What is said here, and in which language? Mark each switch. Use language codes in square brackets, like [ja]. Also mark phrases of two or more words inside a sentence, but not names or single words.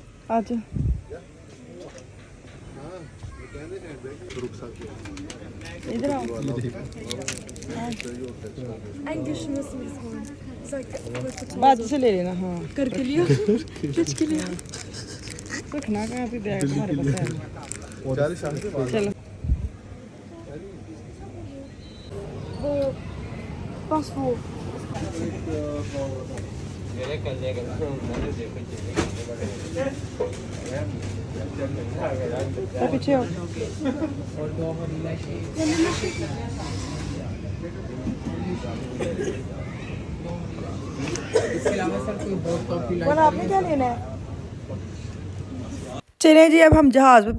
[hi] आज रुक सकते हैं इधर आओ [de] Eigentlich müssen wir es holen. Sag, [hi] बाद से ले लेना हाँ करके लिया खींच के लिया रखना कहाँ पे बैग हमारे पास है चलो वो बस वो तो पीछे हो बोला आपने क्या लेना है चले जी अब हम जहाज़ पे